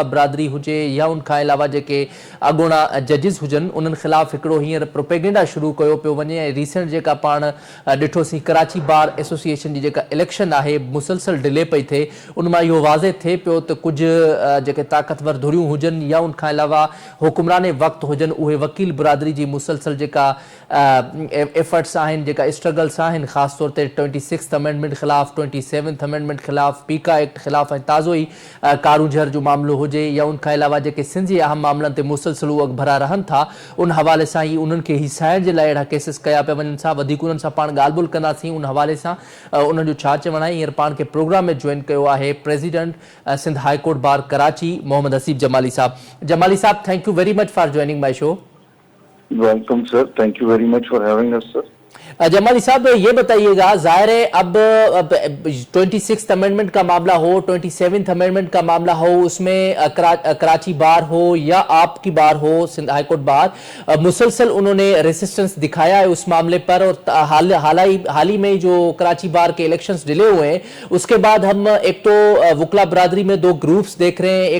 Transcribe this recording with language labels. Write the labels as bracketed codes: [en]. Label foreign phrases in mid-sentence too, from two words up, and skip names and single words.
[sd] बिरादरी हुजे या उनखां अलावा जेके अॻूणा जजिस हुजनि उन्हनि ख़िलाफ़ु हिकिड़ो हींअर प्रोपेगेंडा शुरू कयो पियो वञे ऐं रीसेंट जेका पाण ॾिठोसीं कराची बार एसोसिएशन जी जेका इलेक्शन आहे मुसलसल डिले पई थिए उन मां इहो वाज़े थिए पियो त कुझु जेके ताक़तवर धुरियूं हुजनि या उनखां अलावा हुकुमरान वक़्तु हुजनि उहे वकील बिरादरी जी मुसलसल जेका एफर्ट्स आहिनि, जेका स्ट्रगल्स आहिनि, ख़ासि तौर ते 26th अमेंडमेंट ख़िलाफ़ु, 27th अमेंडमेंट ख़िलाफ़ु, पीका एक्ट ख़िलाफ़ु ऐं ताज़ो ई कारूझर जो मामिलो हुजे या उनखां अलावा जेके सिंधी अहम मामलनि ते मुसलसल उहे भरा रहनि था उन हवाले सां ई उन्हनि खे हिसाइण जे लाइ अहिड़ा केसिस कया पिया वञनि था। वधीक उन्हनि सां पाण ॻाल्हि ॿोल कंदासीं उन हवाले सां उन्हनि जो छा चवणु आहे। हींअर पाण खे प्रोग्राम में जॉइन कयो आहे प्रेसिडेंट सिंध हाई कोर्ट बार कराची मोहम्मद हसीब जमाली साहब। जमाली साहब, [en] Thank you very much for joining my show. Welcome sir, thank you very much for having us sir. [ur] جمالی صاحب یہ بتائیے گا، ظاہر ہے اب 26th امینڈمنٹ کا معاملہ ہو، 27th امینڈمنٹ کا معاملہ ہو، اس میں کراچی بار ہو یا آپ کی بار ہو سندھ ہائی کورٹ بار، مسلسل انہوں نے ریزسٹنس دکھایا ہے اس معاملے پر اور حال ہی میں جو کراچی بار کے الیکشنز ڈیلے ہوئے ہیں اس کے بعد ہم ایک تو وکلا برادری میں 2 گروپس دیکھ رہے ہیں.